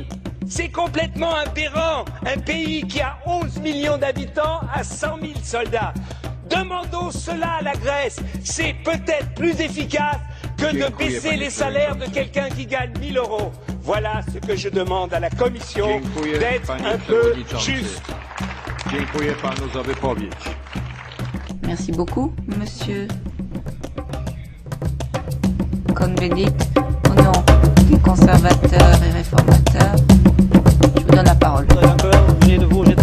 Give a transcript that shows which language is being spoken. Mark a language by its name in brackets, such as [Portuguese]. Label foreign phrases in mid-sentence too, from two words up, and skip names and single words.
[French] C'est complètement aberrant. Un pays qui a 11 millions d'habitants a 100 000 soldats. Demandons cela à la Grèce. C'est peut-être plus efficace que de baisser les salaires de quelqu'un qui gagne 1 000 euros. Voilà ce que je demande à la Commission, d'être un peu juste. [Polish] Dziękuję panu za wypowiedź. [French] Merci beaucoup, monsieur Cohn-Bendit. Au nom des conservateurs et réformateurs, je vous donne la parole. J'ai de vous